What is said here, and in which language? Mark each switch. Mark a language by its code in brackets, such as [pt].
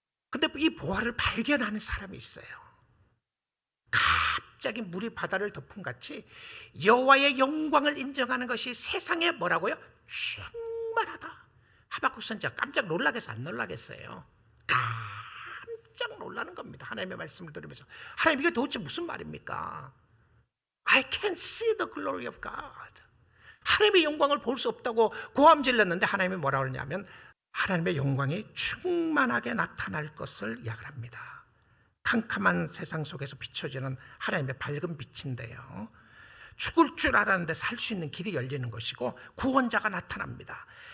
[ko] 근데 이 보화를 발견하는 사람이 있어요. 갑자기 물이 바다를 덮은 같이 여호와의 영광을 인정하는 것이 세상에 뭐라고요? 충만하다. 하박국 선지자 깜짝 놀라겠어, 안 놀라겠어요? 깜짝 놀라는 겁니다. 하나님의 말씀을 들으면서, 하나님, 이게 도대체 무슨 말입니까? [en] I can't see the glory of God. [ko] 하나님의 영광을 볼 수 없다고 고함질렀는데 하나님이 뭐라 그러냐면 하나님의 영광이 충만하게 나타날 것을 이야기합니다. 캄캄한 세상 속에서 비춰지는 하나님의 밝은 빛인데요, 죽을 줄 알았는데 살 수 있는 길이 열리는 것이고 구원자가 나타납니다.